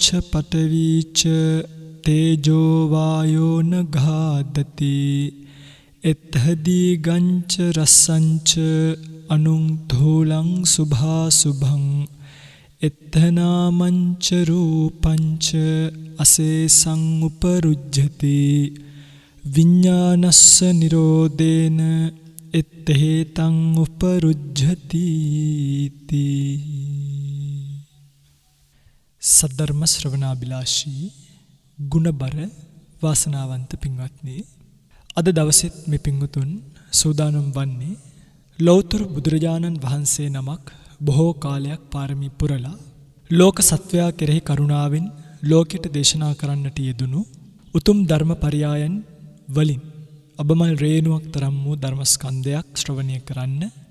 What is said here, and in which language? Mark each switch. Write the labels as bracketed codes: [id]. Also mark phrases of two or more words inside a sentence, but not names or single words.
[pi] පඨවිච තේජෝ වායෝ නඝාදති එත්හදී ගංච රස්සංච අනුං ධූලං සුභාසුභං එත්තනාමංච රූපංච අසේසං උපරුජ්ජති විඥානස්ස නිරෝධේන එත්තේතං උපරුජ්ජති. [si] සද්ධර්ම ශ්‍රවණාබිලාෂී ගුණබර වාසනාවන්ත පින්වත්නි, අද දවසෙත් මේ පින්වතුන් සූදානම් වන්නේ ලෞතර බුදුරජාණන් වහන්සේ නමක් බොහෝ කාලයක් පාරමී පුරලා ලෝක සත්වයා කෙරෙහි කරුණාවෙන් ලෝකෙට දේශනා කරන්නට යෙදුණු උතුම් ධර්ම පරයායන් වලින් අබමල් රේණුවක් තරම් වූ ධර්මස්කන්ධයක් ශ්‍රවණය කරන්න